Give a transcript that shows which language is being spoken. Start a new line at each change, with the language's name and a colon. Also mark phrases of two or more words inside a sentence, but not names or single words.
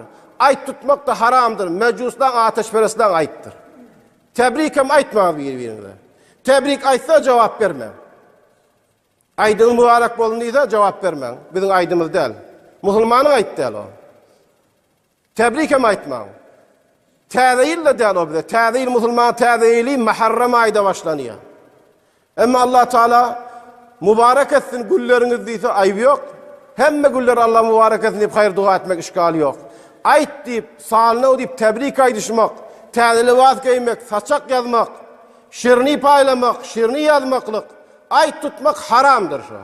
Turkmen: Ayt tutmak da haramdır. Mecusdan, ateşperestden aytdır. Tebrik hem aytma birbirine. Tebrik aytsa cevap verme. Aydın mübarek bolun deyse cevap verme. Bizim aydımız değil. Musulmanın aytdy o. Tebrik hem aytmaň. Täzeýille däl o bize. Täzeýil musulman täzeýili Muharram aýda başlanýar. Emma Allah Teala mübarek etsin gülleriniz diýse aýby ýok. Hemme güller Allah mübarek etsin diýip haýır dua etmek işgali ýok. Aýt diýip, salnaw diýip tebrik aýdyşmak, täze libas giymek, saçak ýazmak, şirni paýlamak, şirni ýazmaklyk, aýt tutmak haramdyr şu.